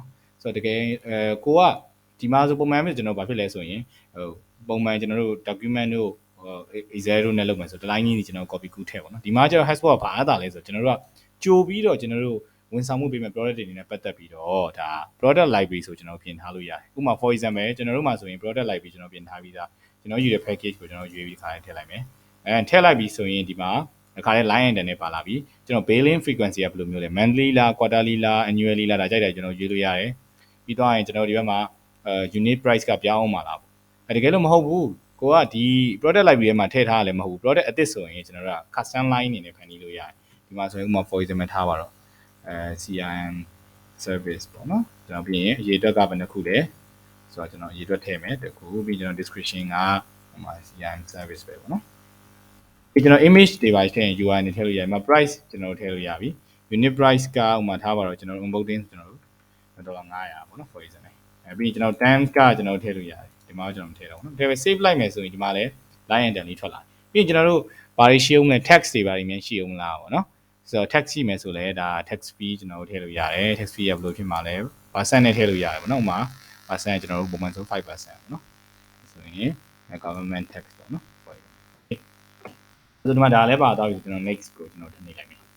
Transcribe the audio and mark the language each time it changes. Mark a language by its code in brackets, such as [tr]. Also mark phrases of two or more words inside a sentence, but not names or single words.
[my] ဆိုတော့တကယ်ကိုကဒီမှာဆိုပုံမှန်ပဲကျွန်တော်ဘာဖြစ်လဲဆိုရင်ဟိုပုံမှန်ကျွန်တော်တို့ document တို့Excel တို့နဲ့လုပ်မယ်ဆိုတော့ line ကြီးကျွန်တော် copy ကူးထည့်ပေါ့နော်ဒီမှာကျတော့ HubSpot ကဘာအပ်တာလဲဆိုတော့ကျွန်တော် တို့ကကြိုပြီးတော့ကျွန်တော်တို့ဝန်ဆောင်မှုပေးမဲ့ product တွေနေနဲ့ပတ်သက်ပြီးတော့ဒါ [en] product library [my] ဆိုကျွန်တော်ပြင်ထားလို့ရတယ်ဥပမာ [en] for example [my] ကျွန်တော် တို့မှာဆိုရင် [en] product library [my] ကျွန်တော်ပြင်ထားပြီးသားကျွန်တော်ယူတဲ့ package ကိုကျွန်တော်ရွေးပြီးခါထည့်လိုက်မယ်ထည့်လိုက်ပြီးဆိုရင်ဒီမှာအခါလေး [en] line item [my] နဲ့ပါလာပြီကျွန်တော် [en] billing frequency [my] ကဘယ်လိုမျိုးလဲ monthly လား quarterly လား annually လားဒါကြိုက်တယ်ကျွန်တော်ရွေးလို့ရတယ်ပြီးတော့ရင်ကျွန်တော်ဒီဘက်မှာ [en] unit price [my] ကပြောင်းအောင်ပါလားတကယ်လို့မဟုတ်ဘူးကိုကဒီ [en] product library [my] ထဲမှာထည့်ထားရလည်းမဟုတ်ဘူး product အသစ်ဆိုရင်ကျွန်တော်တို့က [en] custom line [my] အနေနဲ့ဖန်တီးလို့ရတယ်ဒီမှာဆိုရင်ဥပမာ [en] for example [my] ထားပါတော့ [en] CRM service [my] ပေါ့နော်ကျွန်တော်ပြီးရင်အရေးအတွက်ကဘယ်နှခုလဲဆိုတော့ကျွန်တော်အရေးအတွက်ထည့်မယ်တခုပြီးကျွန်တော် description ကဟိုမှာ [en] CRM service [my] ပဲပေါ့နော်ပြီးကျွန်တော် image တွေပါထည့်ရင် UI နဲ့ထည့် လို့ရတယ်မှာ price ကျွန်တော်ထည့်လို့ရပြီ [en] unit price [my] ကဥပမာထားပါတော့ကျွန်တော် onboarding ကျွန်တော်$900ပေါ့နော် [en] for example [my] ပြီးကျွန်တော် terms ကကျွန် တော်ထည့်လို့ရတယ်ဒီမှာကျွန်တော်ထည့်တော့နော်ဒါပေမဲ့ save လိုက်မယ်ဆိုရင်ဒီမှာလည်း [en] line item [my] လေးထွက်လာပြီးရင်ကျွန်တော်တို့ဘာတွေရှိအောင်လဲ tax တွေဘာတွေများရှိအောင်လားပေါ့နော်ဆိုတော့ tax ရှိမယ်ဆိုလဲဒါ [en] tax fee [my] ကျွန်တော်ထည့်လို့ရတယ် [en] tax fee [my] ကဘယ်လိုဖြစ်မှာလဲ percent နဲ့ထည့်လို့ရတယ်ပေါ့နော်ဥပမာ percent ကျွန်တော်တို့ပုံမှန်ဆို5%ပေါ့နော်ဆိုရင် [en] government tax [my] ပေါ့နော်ဆိုတော့ဒီမှာဒါလည်းပါသွားပြီကျွန်တော် next ကိုကျွန်တော်ထည့်နေလိုက်မယ်